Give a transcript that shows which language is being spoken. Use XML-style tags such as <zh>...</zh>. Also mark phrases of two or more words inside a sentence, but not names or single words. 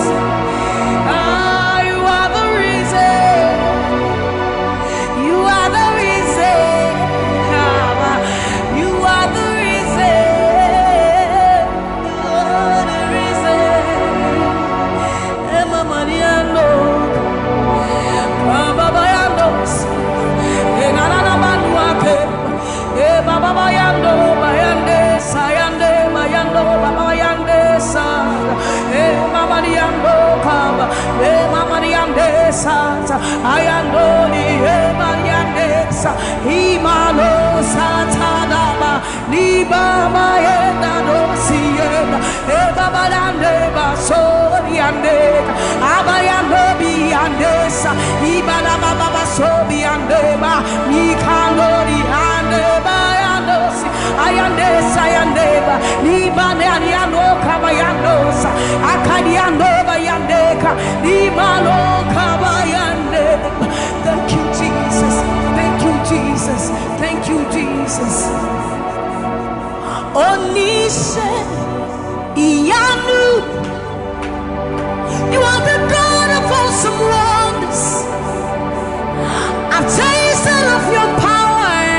<en>You are the reason. You are the reason. You are the reason. You are the reason. Emma Mariano, Baba Bayanos, Enana Banuake, Baba Bayando, Bayande, Sayande, Mayando, Baba Bayande, Sa, Mama Diando, Kaba, Mama Diande, Sa, Ayando, Mariande, Sa, Imalo, Satadaba, Liba, Mayenda, no Siena, Baba Dande, Basoriande, Abayando, Biandesa, Ibana Baba Sobiandeba, Nikano, Diandeba, Ayandesa, Ayandeba, Libane, Ariano, Kabayandosa, Akadiando, Bayandeka, Limano, Kabayandeba. Thank you, Jesus. Thank you, Jesus. Thank you, Jesus.</en> <yo>Onise, Iyanu,</yo> <en>you are the God of awesome wonders. I've tasted of your power.</en>